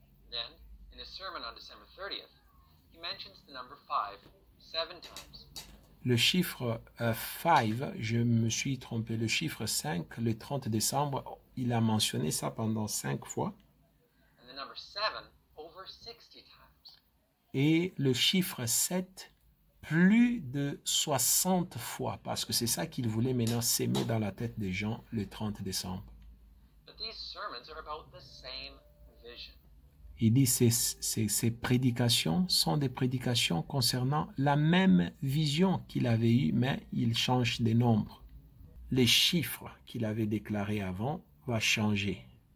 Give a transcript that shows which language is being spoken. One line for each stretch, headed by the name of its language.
English: Then, in his sermon on December 30th, he mentions the number 5 7 times.
French: le chiffre 5, je me suis trompé, le chiffre 5, le 30 décembre, il a mentionné ça pendant 5 fois.
English: And the number 7 over 60 times.
French: Et le chiffre 7, plus de 60 fois, parce que c'est ça qu'il voulait maintenant s'aimer dans la tête des gens le 30 décembre.
English: But these sermons are about the same vision.
French: Il dit que ces prédications sont des prédications concernant la même vision qu'il avait eue, mais il change des nombres. Les chiffres qu'il avait déclarés avant vont changer.